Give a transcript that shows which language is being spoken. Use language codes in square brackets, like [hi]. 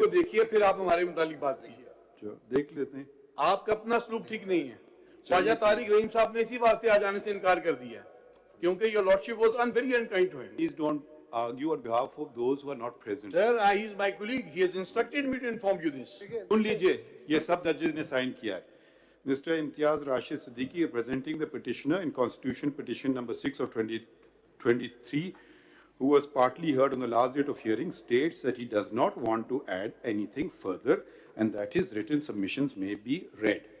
[hi] को देखिए, फिर आप हमारे मुतालिक बात कीजिए. देख लेते हैं. आपका अपना असलूब ठीक नहीं है. ख्वाजा तारिक रहीम साहब ने इसी वास्ते आ जाने से इनकार कर दिया क्योंकि [en] Your lordship was very unkind to him. Please don't argue on behalf of those who are not present. Sir, he is my colleague. He has instructed me to inform you this. [hi] सुन लीजिए, ये सब जजेस ने sign किया है. [en] Mr. Imtiaz Rashid Siddiqui, representing the petitioner in Constitution Petition number 6 of 2023, who was partly heard on the last date of hearing, states that he does not want to add anything further and that his written submissions may be read.